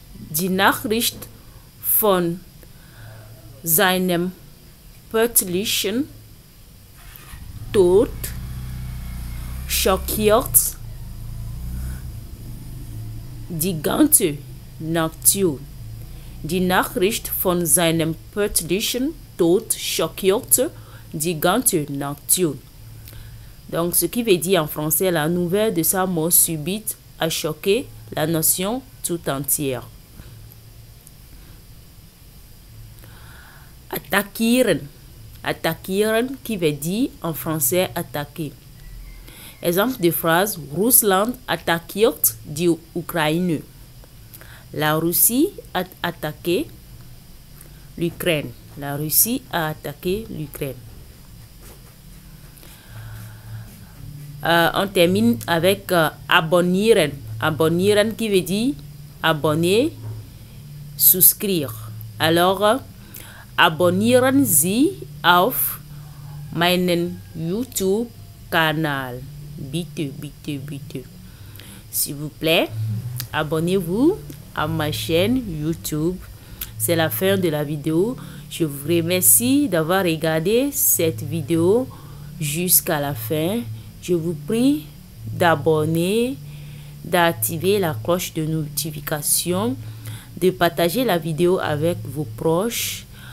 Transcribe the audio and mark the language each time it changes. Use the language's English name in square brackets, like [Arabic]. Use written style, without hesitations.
[German] Die Nachricht von seinem plötzlichen Tod schockiert die ganze Nation. Die Nachricht von seinem plötzlichen Tod schockierte die ganze Nation. [French] Donc, ce qui veut dire en français, la nouvelle de sa mort subite a choqué la nation tout entière. Attackieren. Attackieren qui veut dire en français attaquer. Exemple de phrase, [German] Russland attackiert die Ukraine. [French] La Russie a attaqué l'Ukraine. La Russie a attaqué l'Ukraine. On termine avec abonnieren. Abonnieren qui veut dire abonner, souscrire. [German] Alors, abonnieren Sie auf meinen YouTube-Kanal. Bitte, bitte, bitte. [French] S'il vous plaît, abonnez-vous à ma chaîne YouTube. C'est la fin de la vidéo. Je vous remercie d'avoir regardé cette vidéo jusqu'à la fin. Je vous prie d'abonner, d'activer la cloche de notification, de partager la vidéo avec vos proches.